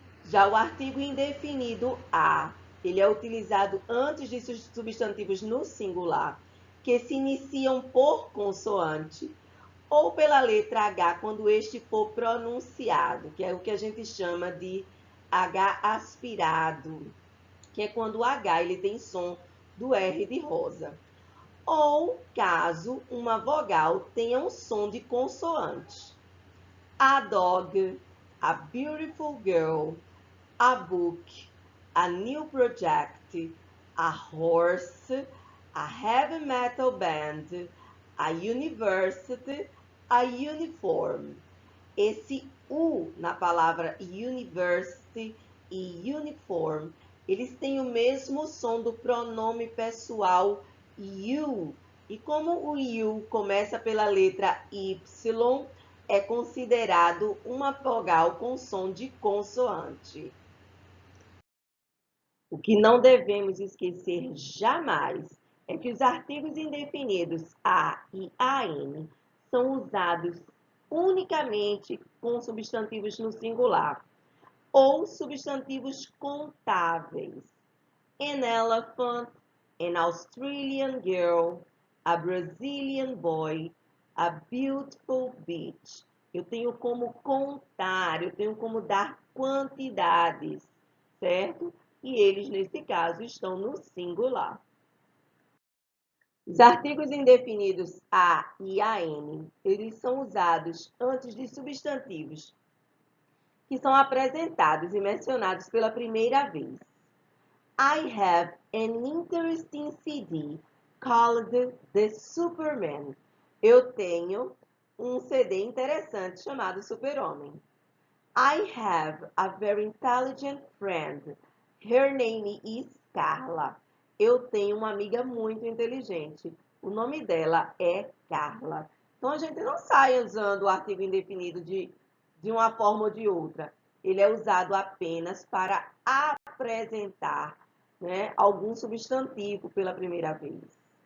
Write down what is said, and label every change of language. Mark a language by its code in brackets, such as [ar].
[pt] Já o artigo indefinido a, ele é utilizado antes de substantivos no singular, que se iniciam por consoante, ou pela letra H quando este for pronunciado, que é o que a gente chama de H aspirado, que é quando o H ele tem som do R de rosa. Ou caso uma vogal tenha um som de consoante. [en] A dog, a beautiful girl, a book, a new project, a horse, a heavy metal band, a university, a uniform. [pt] Esse U na palavra university e uniform, eles têm o mesmo som do pronome pessoal you. E como o you começa pela letra Y, é considerado uma vogal com som de consoante. O que não devemos esquecer jamais é que os artigos indefinidos a e an são usados unicamente com substantivos no singular ou substantivos contáveis. [en] An elephant, an Australian girl, a Brazilian boy, a beautiful beach. [pt] Eu tenho como contar, eu tenho como dar quantidades, certo? E eles, nesse caso, estão no singular. Os artigos indefinidos a e an, eles são usados antes de substantivos que são apresentados e mencionados pela primeira vez. [en] I have an interesting CD called The Superman. [pt] Eu tenho um CD interessante chamado Super-Homem. [en] I have a very intelligent friend. Her name is Carla. [pt] Eu tenho uma amiga muito inteligente. O nome dela é Carla. Então, a gente não sai usando o artigo indefinido de uma forma ou de outra. Ele é usado apenas para apresentar, né, algum substantivo pela primeira vez.